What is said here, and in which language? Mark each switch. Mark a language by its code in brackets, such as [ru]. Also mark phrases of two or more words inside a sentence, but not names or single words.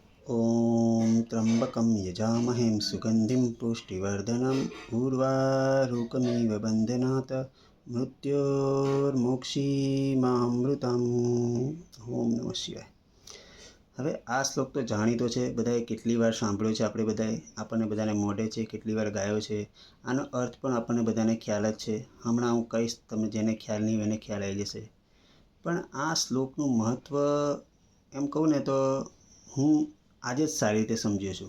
[sa] ॐ त्र्यम्बकं यजामहे सुगन्धिं पुष्टिवर्धनम् उर्वारुकमिव बन्धनात् मृत्योर्मोक्षीमामृतम्। ઓમ નમઃ શિવાય। [gu] હવે આ શ્લોક તો જાણીતો છે, બધાએ કેટલી વાર સાંભળ્યો છે, આપણે બધાએ આપણને બધાને મોઢે છે, કેટલી વાર ગાયો છે। આનો અર્થ પણ આપણને બધાને ખ્યાલ જ છે। હમણાં હું કહીશ, તમને જેને ખ્યાલ નહીં એને ખ્યાલ આવી જશે। પણ આ શ્લોકનું મહત્ત્વ એમ કહું ને તો હું આજે જ સારી રીતે સમજ્યો છું।